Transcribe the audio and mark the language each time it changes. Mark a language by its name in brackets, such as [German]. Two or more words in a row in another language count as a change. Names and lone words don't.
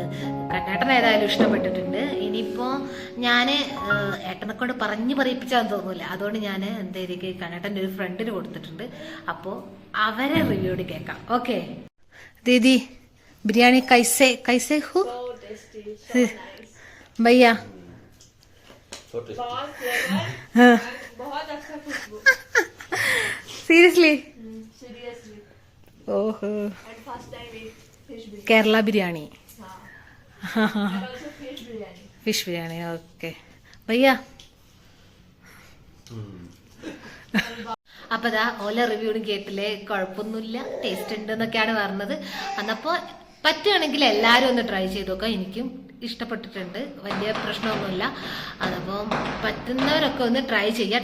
[Malayalam] കണ്ണേട്ടൻ ഏതായാലും ഇഷ്ടപ്പെട്ടിട്ടുണ്ട്. ഇനിയിപ്പോൾ ഞാൻ ഏട്ടനെ കൊണ്ട് പറഞ്ഞ് പറയിപ്പിച്ചാന്ന് തോന്നില്ല. അതുകൊണ്ട് ഞാൻ എന്തായിരിക്കും കണ്ണേട്ടൻ്റെ ഒരു ഫ്രണ്ടിന് കൊടുത്തിട്ടുണ്ട്. അപ്പോൾ അവരെ റിവ്യൂട് കേൾക്കാം. ഓക്കെ [Hindi] दीदी, बिरयानी कैसे कैसे हु भैया? सीरियसली? ओहो, केरला बिरयानी, फिश बिरयानी. ओके भैया. [Malayalam] അപ്പോൾ അതാ ഓല റിവ്യൂടും കേട്ടില്ലേ, കുഴപ്പമൊന്നുമില്ല, ടേസ്റ്റ് ഉണ്ട് എന്നൊക്കെയാണ് പറഞ്ഞത്. അന്നപ്പോൾ പറ്റുകയാണെങ്കിൽ എല്ലാവരും ഒന്ന് ട്രൈ ചെയ്ത് നോക്കാം. എനിക്കും ഇഷ്ടപ്പെട്ടിട്ടുണ്ട്, വലിയ പ്രശ്നമൊന്നുമില്ല. അതപ്പം പറ്റുന്നവരൊക്കെ ഒന്ന് ട്രൈ ചെയ്യുക.